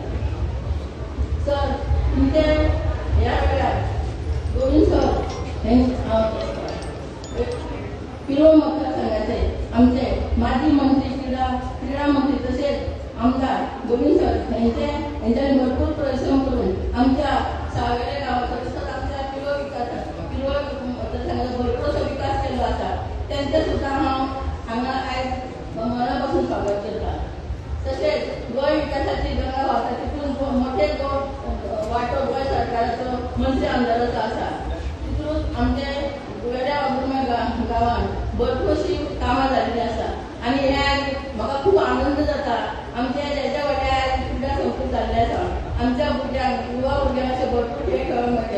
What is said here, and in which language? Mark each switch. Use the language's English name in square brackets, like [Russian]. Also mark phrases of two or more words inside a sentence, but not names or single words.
[Marathi] सर तुमचे या वेळात गोविंद सर पिरोळ मतदारसंघाचे आमचे माजी मंत्री क्रीडा मंत्री तसेच आमदार गोविंद सर यांच्यानी भरपूर परिश्रम करून आमच्या सावेरे गावाचा तसंच आमच्या पिरोळ मतदारसंघाचा भरपूर विकास केला असा त्यांचे सुद्धा हांगा आज मनापासून स्वागत करतात. [Konkani] तसेच गोय विकासाची गंगा व्हाता तिथून मोठे वाटो गोय सरकाराचो मंत्री आमदाराचो आसा तितून आमचे वेड्या वागुर्म्या गांवांत भरपूरशी कामां जाल्लीं आसा आनी हे म्हाका खूब आनंद जाता. आमचे हेच्या वाड्यार क्रीडा संस्कृत जाल्ले आसा. आमच्या भुरग्यांक युवा भुरग्यांक अशे भरपूर खेळ खेळूंक मेळटे.